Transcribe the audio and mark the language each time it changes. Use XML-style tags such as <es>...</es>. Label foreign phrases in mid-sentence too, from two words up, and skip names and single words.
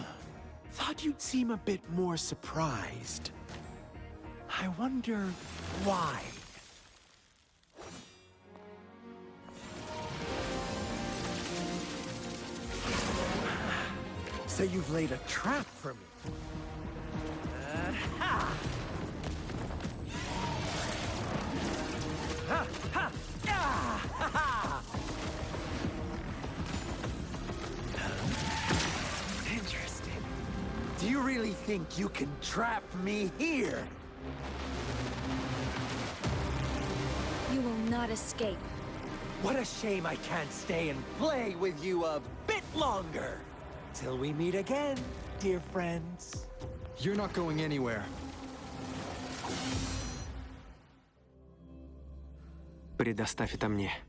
<en>Thought you'd seem a bit more surprised. I wonder why. So you've laid a trap for me. Ha! Ha! Ha! Ah! Ha! Ha! Interesting. Do you really think you can trap me here? You will not escape. What a shame I can't stay and play with you a bit longer. Till we meet again, dear friends. You're not going anywhere.</en> <ru>Предоставь это мне.</ru>